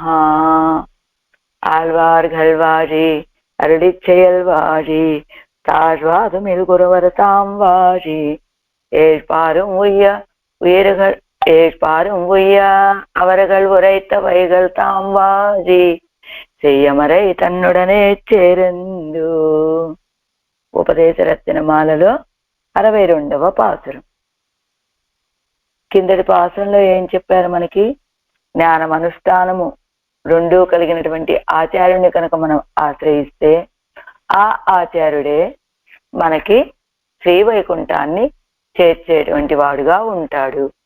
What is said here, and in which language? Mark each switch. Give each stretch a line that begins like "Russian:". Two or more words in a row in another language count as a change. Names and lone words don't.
Tamil: ஆழ்வார்கள் வாழி அருளிச் செயல் வாழி தாழ்வாதும் இது குருவரதாம் வாழி ஏழ்பாரும் உய்ய உயிர்கள் ஏழ்பாரும் உய்ய அவர்கள் உரைத்தவைகள் தாம் வாழி செய்யமறை தன்னுடனே சேர்ந்து.
Telugu: ఉపదేశరత్నమాలలో 62వ పాసురం. కిందటి పాసురంలో ఏం చెప్పారు? మనకి జ్ఞానం అనుష్ఠానము రెండూ కలిగినటువంటి ఆచార్యుని కనుక మనం ఆశ్రయిస్తే ఆ ఆచార్యుడే మనకి శ్రీవైకుంఠాన్ని చేర్చేటువంటి వాడుగా ఉంటాడు.